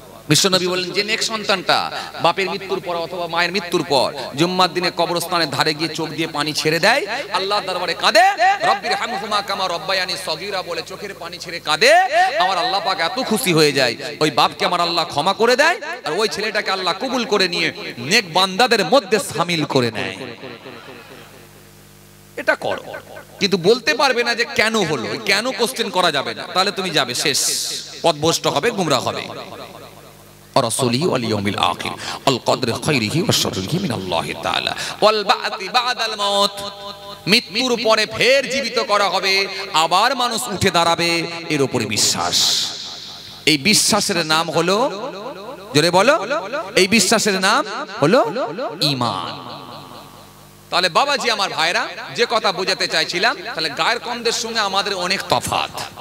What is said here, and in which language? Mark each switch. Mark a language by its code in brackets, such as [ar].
[bn] বিশ্বনবী বলেন, যে নেক সন্তানটা বাপের মৃত্যুর পর অথবা মায়ের মৃত্যুর পর জুম্মার দিনে কবরস্থানের ধারে গিয়ে চোখ দিয়ে পানি ছেড়ে দেয়, আল্লাহর দরবারে কাঁদে, [ar] রব্বির হামহুমা কামা রব্বায়ানি সগীরা [bn] বলে চোখের পানি ছেড়ে কাঁদে, আমার আল্লাহ পাক এত খুশি হয়ে যায়, ওই বাপকে আমার আল্লাহ ক্ষমা করে দেয়, আর ওই ছেলেটাকে আল্লাহ কবুল করে নিয়ে নেক বান্দাদের মধ্যে শামিল করে নেয়। এটা করো, কিন্তু বলতে পারবে না যে কেন হলো, কেন কোশ্চেন করা যাবে না, তাহলে তুমি যাবে শেষ, পথভ্রষ্ট হবে, গুমরা হবে। [ar] ورسوله واليوم الآخر والقدر خيره وشره من الله تعالى والبعث بعد الموت। [bn] মৃত্যুর পরে ফের জীবিত করা হবে, আবার মানুষ উঠে দাঁড়াবে, এর উপরে বিশ্বাস। এই বিশ্বাসের নাম হলো, জোরে বলো, এই বিশ্বাসের নাম হলো ঈমান। তাহলে বাবাজি, আমার ভাইরা, যে কথা বোঝাতে চাইছিলাম, তাহলে গায়ের কমদের সঙ্গে আমাদের অনেক তফাৎ।